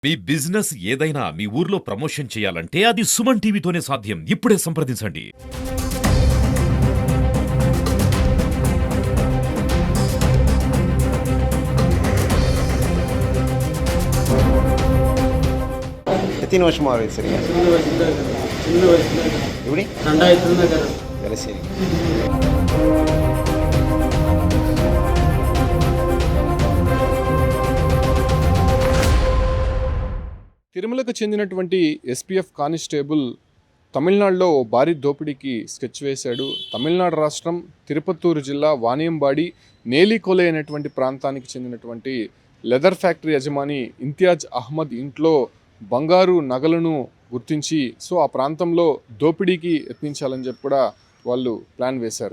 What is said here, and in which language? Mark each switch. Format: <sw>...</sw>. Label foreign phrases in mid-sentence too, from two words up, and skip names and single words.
<te>మీ బిజినెస్ ఏదైనా మీ ఊర్లో ప్రమోషన్ చేయాలంటే అది సుమన్ టీవీతోనే సాధ్యం. ఇప్పుడే సంప్రదించండి. ಎತ್ತಿನ ವರ್ಷ ಮಾರು ಸರಿ ಎವಡಿ ಎಲ್ಲ ಸರಿ తిరుమలకు చెందినటువంటి ఎస్పీఎఫ్ కానిస్టేబుల్ తమిళనాడులో ఓ భారీ దోపిడీకి స్కెచ్ వేశాడు. తమిళనాడు రాష్ట్రం తిరుపత్తూరు జిల్లా వానియంబాడి నేలికోలే అనేటువంటి ప్రాంతానికి చెందినటువంటి లెదర్ ఫ్యాక్టరీ యజమాని ఇంతియాజ్ అహ్మద్ ఇంట్లో బంగారు నగలను గుర్తించి ఆ ప్రాంతంలో దోపిడీకి యత్నించాలని చెప్పి కూడా వాళ్ళు ప్లాన్ వేశారు.</te>